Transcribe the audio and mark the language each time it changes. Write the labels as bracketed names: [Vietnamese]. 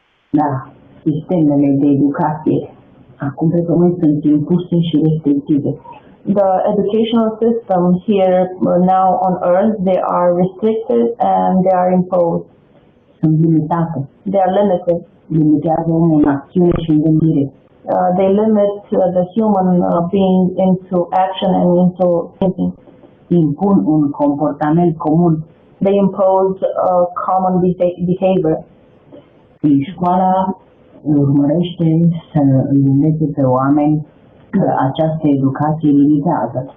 [Romanian] Da, sistemele de educație acum pe pământ sunt impuse și restrictive. [English] The educational system here now on earth, they are restricted and they are imposed. [Romanian] Sunt limitate. [English] They are limited. [Romanian] Limitează omul în acțiune și în gândire. [English] They limit the human being into action and into thinking. [Romanian] Impun un comportament comun. [English] They impose a common behavior. [Romanian] Școala urmărește să îi învețe pe oameni că această educație limitează.